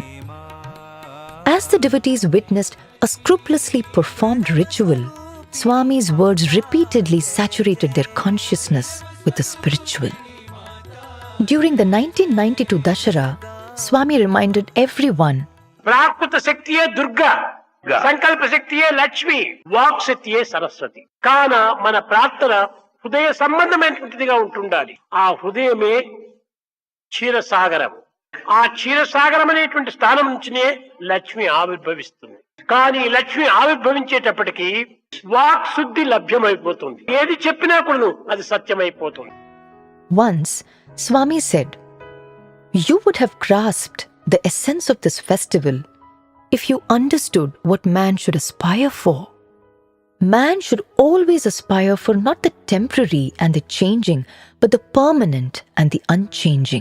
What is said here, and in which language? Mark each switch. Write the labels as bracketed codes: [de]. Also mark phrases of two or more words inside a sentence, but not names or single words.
[en] As the devotees witnessed a scrupulously performed ritual, Swami's words repeatedly saturated their consciousness with the spiritual. During the 1992 Dashara, Swami reminded everyone, [te] ప్రాకృత శక్తియే దుర్గ, సంకల్ప శక్తియే లక్ష్మి, వాక్ శక్తియే సరస్వతి. కాన మన ప్రార్థన హృదయ సంబంధమైనటువంటిదిగా ఉంటుండాలి. ఆ హృదయమే క్షీరసాగరం. ఆ క్షీరసాగరం అనేటువంటి స్థానం నుంచినే లక్ష్మి ఆవిర్భవిస్తుంది. కానీ లక్ష్మి ఆవిర్భవించేటప్పటికీ వాక్ శుద్ధి లభ్యమైపోతుంది. ఏది చెప్పినా కూడా అది సత్యమైపోతుంది. [en] Once, Swami said, "You would have grasped the essence of this festival if you understood what man should aspire for. Man should always aspire for not the temporary and the changing, but the permanent and the unchanging.